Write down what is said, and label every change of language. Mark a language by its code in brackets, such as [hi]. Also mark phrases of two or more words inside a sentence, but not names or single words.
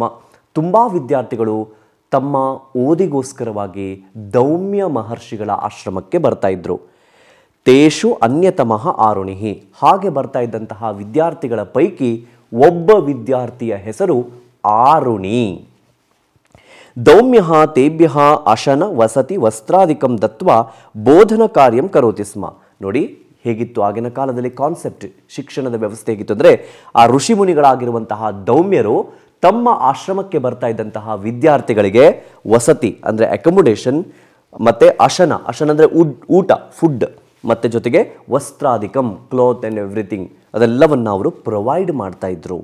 [kn] ತುಂಬ ವಿದ್ಯಾರ್ಥಿಗಳು ತಮ್ಮ ಓದಿಗೋಸ್ಕರವಾಗಿ ದೌಮ್ಯ ಮಹರ್ಷಿಗಳ ಆಶ್ರಮಕ್ಕೆ ಬರ್ತಾ ಇದ್ರು. [sa] तेषु अन्यतमः आरुणिहि. [kn] ಹಾಗೆ ಬರ್ತಾ ಇದ್ದಂತಹ ವಿದ್ಯಾರ್ಥಿಗಳ ಪೈಕಿ ಒಬ್ಬ ವಿದ್ಯಾರ್ಥಿಯ ಹೆಸರು ಆರುಣಿ. [sa] दौम्य तेभ्य अशन वसति वस्त्रादिकं दत्व बोधन कार्यं करोति स्म. [kn] ನೋಡಿ ಹೇಗಿತ್ತು ಆಗಿನ ಕಾಲದಲ್ಲಿ ಕಾನ್ಸೆಪ್ಟ್, ಶಿಕ್ಷಣದ ವ್ಯವಸ್ಥೆ ಹೇಗಿತ್ತು ಅಂದರೆ, ಆ ಋಷಿ ಮುನಿಗಳಾಗಿರುವಂತಹ ದೌಮ್ಯರು ತಮ್ಮ ಆಶ್ರಮಕ್ಕೆ ಬರ್ತಾ ಇದ್ದಂತಹ ವಿದ್ಯಾರ್ಥಿಗಳಿಗೆ ವಸತಿ ಅಂದರೆ ಅಕೊಮೊಡೇಷನ್, ಮತ್ತು ಅಶನ, ಅಶನ ಅಂದರೆ ಊಟ, ಫುಡ್, ಮತ್ತು ಜೊತೆಗೆ ವಸ್ತ್ರಾದಿಕಂ, [en] cloth and everything, [kn] ಅದೆಲ್ಲವನ್ನು ಅವರು ಪ್ರೊವೈಡ್ ಮಾಡ್ತಾ ಇದ್ರು.